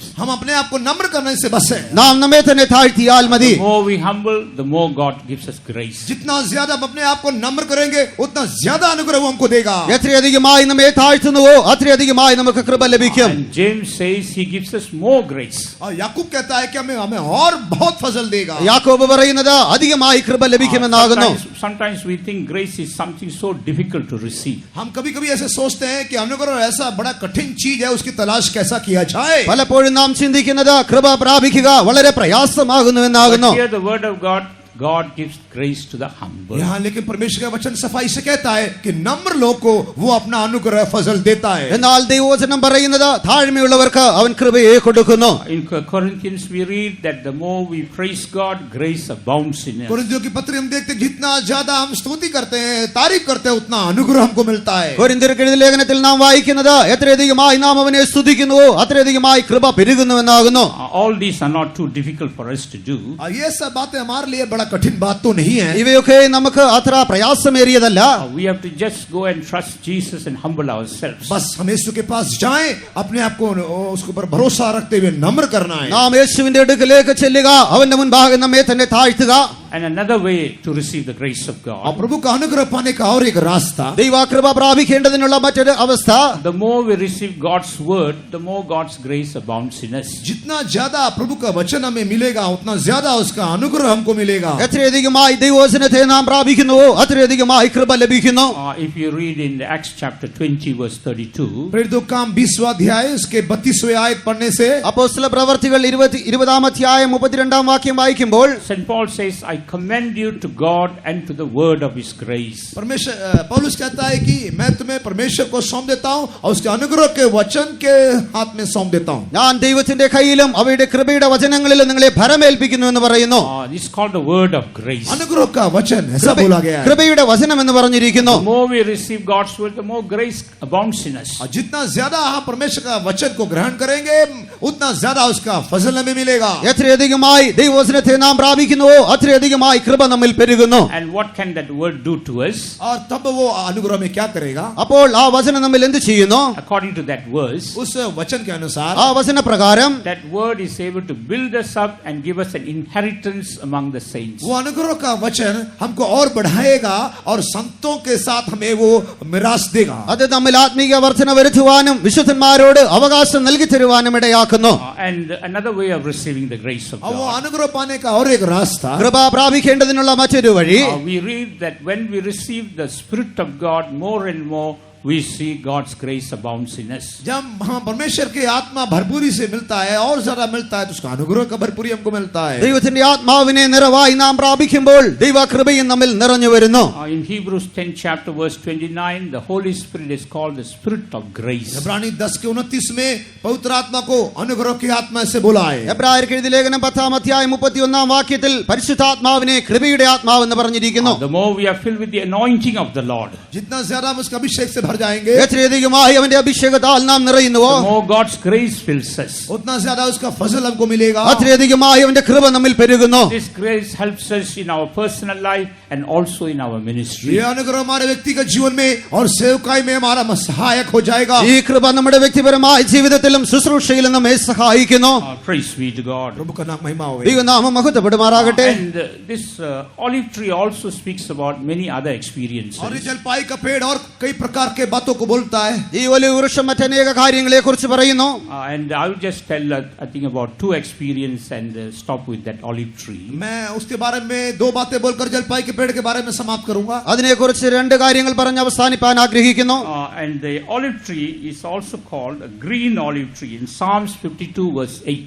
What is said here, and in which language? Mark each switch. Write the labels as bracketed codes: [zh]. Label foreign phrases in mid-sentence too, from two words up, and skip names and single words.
[hi] हम अपने आप को नम्र करने से बस है. [ml] നാം നമ്മെ തന്നെ താഴ്ത്തിയാൽ മതി. [en] The more we humble, the more God gives us grace. [hi] जितना ज्यादा हम अपने आप को नम्र करेंगे उतना ज्यादा अनुग्रह वो हमको देगा. [ml] എത്രയധികമായി നമ്മെ താഴ്ത്തുന്നുവോ അത്രയധികമായി നമുക്ക് കൃപ ലഭിക്കും. [en] And James says he gives us more grace. [hi] और याकूब कहता है कि हमें और बहुत फजल देगा. [ml] യാക്കോബ് പറയുന്നത് അധികമായി കൃപ ലഭിക്കുമെന്നാകുന്നു. [en] Sometimes we think grace is something so difficult to receive. [hi] हम कभी कभी ऐसे सोचते हैं कि अनुग्रह ऐसा बड़ा कठिन चीज है उसकी तलाश कैसा किया जाए. [ml] പലപ്പോഴും നാം ചിന്തിക്കുന്നത് കൃപ പ്രാപിക്കുക വളരെ പ്രയാസമാകുന്നുവെന്നാകുന്നു. [en] But here the word of God gives grace to the humble. [hi] यहाँ लेकिन परमेश्वर का वचन सफाई से कहता है कि नम्र लोग को वो अपना अनुग्रह फजल देता है. [ml] എന്നാൽ ദൈവവചനം പറയുന്നത് താഴ്മയുള്ളവർക്ക് അവൻ കൃപയെ കൊടുക്കുന്നു. [en] In Corinthians we read that the more we praise God, grace abounds in us. [hi] कोरिन्थियों की पत्री हम देखते हैं जितना ज्यादा हम स्तुति करते हैं तारीफ करते हैं उतना अनुग्रह हमको मिलता है. [ml] കൊരിന്ത്യർക്ക് എഴുതിയ ലേഖനത്തിൽ നാം വായിക്കുന്നത് എത്രയധികമായി നാം അവനെ സ്തുതിക്കുന്നുവോ അത്രയധികമായി കൃപ പെരുകുന്നുവെന്നാകുന്നു. [en] All these are not too difficult for us to do. [hi] ये सब बातें हमारे लिए बड़ा कठिन बात तो नहीं है. [ml] ഇവയൊക്കെ നമുക്ക് അത്ര പ്രയാസമേറിയതല്ല. [en] We have to just go and trust Jesus and humble ourselves. [hi] बस हम यीशु के पास जाएं अपने आप को उसके ऊपर भरोसा रखते हुए नम्र करना है. [ml] നാം യേശുവിന്റെ അടുക്കലേക്ക് ചെല്ലുക, അവന്റെ മുൻപാകെ നമ്മെ തന്നെ താഴ്ത്തുക. [en] And another way to receive the grace of [hi] और [en] God, [hi] प्रभु का अनुग्रह पाने का और एक रास्ता, [ml] ദൈവകൃപ പ്രാപിക്കേണ്ടതിനുള്ള മറ്റൊരു അവസ്ഥ, [en] the more we receive God's word, the more God's grace abounds in us. [hi] जितना ज्यादा प्रभु का वचन हमें मिलेगा उतना ज्यादा उसका अनुग्रह हमको मिलेगा. [ml] എത്രയധികമായി ദൈവവചനത്തെ നാം പ്രാപിക്കുന്നുവോ അത്രയധികമായി കൃപ ലഭിക്കുന്നു. [en] If you read in Acts chapter 20 verse 32, [hi] प्रेरितों का काम 20वां अध्याय उसके 32वें आयत पढ़ने से [ml] അപ്പോസ്തല പ്രവർത്തികൾ 20-ാം അധ്യായം 32-ാം വാക്യം വായിക്കുമ്പോൾ [en] St. Paul says, I commend you to God and to the word of his grace. [hi] परमेश्वर पौलुस कहता है कि मैं तुम्हें परमेश्वर को सौंप देता हूं और उसके अनुग्रह के वचन के हाथ में सौंप देता हूं. [ml] ഞാൻ ദൈവത്തിന്റെ കയ്യിലും അവയുടെ കൃപയുടെ വചനങ്ങളിലും നിങ്ങളെ ഭരമേൽപ്പിക്കുന്നു എന്ന് പറയുന്നു. [en] This is called the word of grace. [hi] अनुग्रह का वचन ऐसा बोला गया है. [ml] കൃപയുടെ വചനം എന്ന് പറഞ്ഞിരിക്കുന്നു. [en] The more we receive God's word, the more grace abounds in us. [hi] और जितना ज्यादा हम परमेश्वर का वचन को ग्रहण करेंगे उतना ज्यादा उसका फजल हमें मिलेगा. [ml] എത്രയധികമായി ദൈവവചനത്തെ നാം പ്രാപിക്കുന്നുവോ അത്രയധികമായി കൃപ നമ്മിൽ പെരുകുന്നു. [en] And what can that word do to us? [hi] और तब वो अनुग्रह में क्या करेगा? [ml] അപ്പോൾ ആ വചനം നമ്മിൽ എന്ത് ചെയ്യുന്നു? [en] According to that verse, [hi] उस वचन के अनुसार [ml] ആ വചന പ്രകാരം [en] that word is able to build us up and give us an inheritance among the saints. [hi] वो अनुग्रह का वचन हमको और बढ़ाएगा और संतों के साथ हमें वो मिरास देगा. [ml] അത് നമ്മിൽ ആത്മീയ വർധന വരുത്തുവാനും വിശുദ്ധന്മാരോട് അവകാശം നൽകി തരുവാനും ഇടയാക്കുന്നു. [en] And another way of receiving the grace of [hi] और वो [en] God. [hi] अनुग्रह पाने का और एक रास्ता, [ml] കൃപ പ്രാപിക്കേണ്ടതിനുള്ള മറ്റൊരു വഴി, [en] We read that when we receive the Spirit of God more and more, we see God's grace abounds in us. [hi] जब हम परमेश्वर की आत्मा भरपूरी से मिलता है और ज्यादा मिलता है तो उसका अनुग्रह का भरपूरी हमको मिलता है. [ml] ദൈവത്തിന്റെ ആത്മാവിനെ നിറവായി നാം പ്രാപിക്കുമ്പോൾ ദൈവകൃപയും നമ്മിൽ നിറഞ്ഞു വരുന്നു. [en] In Hebrews 10 chapter verse 29, the Holy Spirit is called the Spirit of grace. [hi] इब्रानी 10 के 29 में पवित्र आत्मा को अनुग्रह की आत्मा से बोला है. [ml] എബ്രായർക്ക് എഴുതിയ ലേഖനം 10-ാം അധ്യായം 31-ാം വാക്യത്തിൽ പരിശുദ്ധാത്മാവിനെ കൃപയുടെ ആത്മാവെന്ന് പറഞ്ഞിരിക്കുന്നു. [en] The more we are filled with the anointing of the Lord, [hi] जितना ज्यादा हम उसका अभिषेक से भर जाएंगे [ml] എത്രയധികമായി അവന്റെ അഭിഷേകത്താൽ നാം നിറയുന്നുവോ [en] the more God's grace fills us. [hi] उतना ज्यादा उसका फजल हमको मिलेगा. [ml] അത്രയധികമായി അവന്റെ കൃപ നമ്മിൽ പെരുകുന്നു. [en] This grace helps us in our personal life and also in our ministry. [hi] ये अनुग्रह हमारे व्यक्तिगत जीवन में और सेवकाई में हमारा सहायक हो जाएगा. [ml] ഈ കൃപ നമ്മുടെ വ്യക്തിപരമായ ജീവിതത്തിലും ശുശ്രൂഷയിലും നമ്മെ സഹായിക്കുന്നു. [en] Praise be to God. [hi] प्रभु का नाम महिमा हो. [ml] ദൈവനാമം മഹത്വപ്പെടുമാറാകട്ടെ. [en] And this olive tree also speaks about many other experiences. [hi] और ये जलपाई का पेड़ और कई प्रकार के बातों को बोलता है. [ml] ഈ ഒലിവ് വൃക്ഷം മറ്റനേക കാര്യങ്ങളെ കുറിച്ച് പറയുന്നു. [en] And I will just tell I think about two experience and stop with that olive tree. [hi] मैं उसके बारे में दो बातें बोलकर जलपाई के पेड़ के बारे में समाप्त करूंगा. [ml] അതിനെക്കുറിച്ച് രണ്ട് കാര്യങ്ങൾ പറഞ്ഞ് അവസാനിപ്പാൻ ആഗ്രഹിക്കുന്നു. [en] And the olive tree is also called a green olive tree in Psalms 52 verse 8.